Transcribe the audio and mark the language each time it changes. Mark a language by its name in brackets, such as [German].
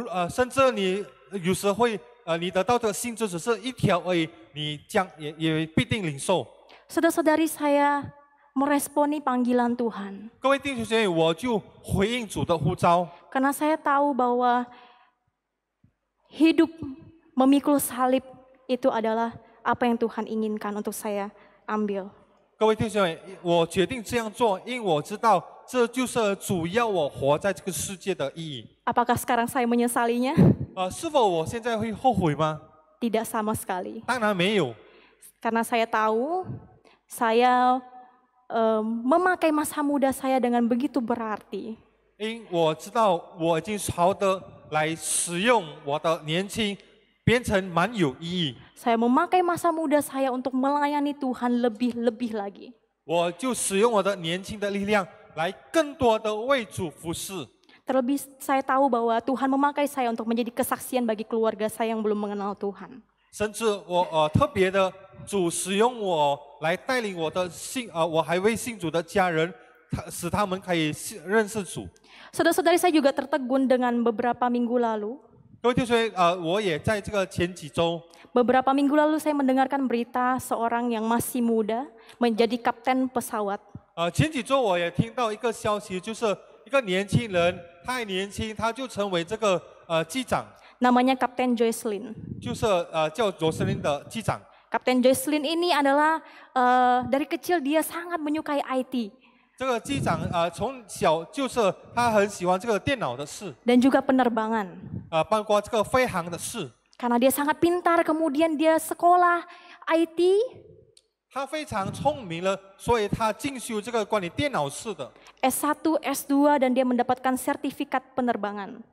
[Chinese] 甚至你有时会你得到的薪资只是1条而已，你也必定领受。 [Indonesian] Saudara-saudari, saya meresponi panggilan Tuhan. [Chinese] 各位弟兄姐妹，我就回应主的呼召， [Indonesian] Karena saya tahu bahwa hidup memikul salib itu adalah apa yang Tuhan inginkan untuk saya ambil. [Chinese] 各位弟兄姐妹，我决定这样做，因为我知道这就是主要我活在这个世界的意义。 [Indonesian] Apakah sekarang saya menyesalinya? [Chinese] 是否我现在会后悔吗？ [Indonesian] Tidak sama sekali. [Chinese] 当然没有， [Indonesian] Karena saya tahu saya memakai masa muda saya dengan begitu berarti. [Chinese] 因我知道我已经好的来使用我的年轻，变成蛮有意义。 [Indonesian] Saya memakai masa muda saya untuk melayani Tuhan lebih-lebih lagi. [Chinese] 我就使用我的年轻的力量来更多的为主服侍。 [Indonesian] Terlebih saya tahu bahwa Tuhan memakai saya untuk menjadi kesaksian bagi keluarga saya yang belum mengenal Tuhan. [Chinese] 甚至我特别的主使用我来带领我的我还未信主的家人，使他们可以认识主。 [Indonesian] Saudara-saudari, saya juga tertegun dengan beberapa minggu lalu. [Chinese] 各位弟兄，我也在这个前几周， [Indonesian] Beberapa minggu lalu saya mendengarkan berita seorang yang masih muda menjadi kapten pesawat. [Chinese] 前几周我也听到一个消息，就是一个年轻人，他还年轻，他就成为这个机长， [Indonesian] Namanya Kapten Joycelyn. [Chinese] 就是叫罗森林的机长。 [Indonesian] Kapten Joycelyn ini adalah dari kecil dia sangat menyukai IT [Chinese] 这个机长从小就是他很喜欢这个电脑的事， [Indonesian] dan juga penerbangan. [Chinese] 包括这个飞航的事。 [Indonesian] Karena dia sangat pintar, kemudian dia sekolah IT. [Chinese] 他非常聪明了，所以他进修这个关于电脑事的。 [Indonesian] S1, S2 dan dia mendapatkan sertifikat penerbangan.